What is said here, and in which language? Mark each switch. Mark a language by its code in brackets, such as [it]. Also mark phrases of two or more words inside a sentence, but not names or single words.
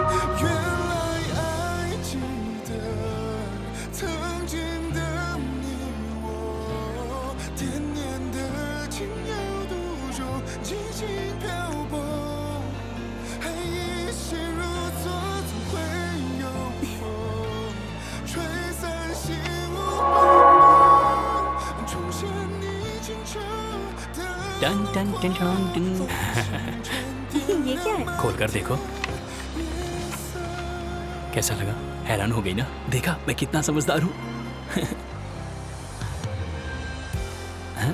[zh] 原来爱记得曾经的你我，惦念的情有独钟，激情漂泊，爱已陷入错，总会有风吹散心无。 टन टन टन टन टन। [hi] ये क्या है? खोल कर देखो। कैसा लगा? हैरान हो गई ना? देखा मैं कितना समझदार हूँ। हाँ?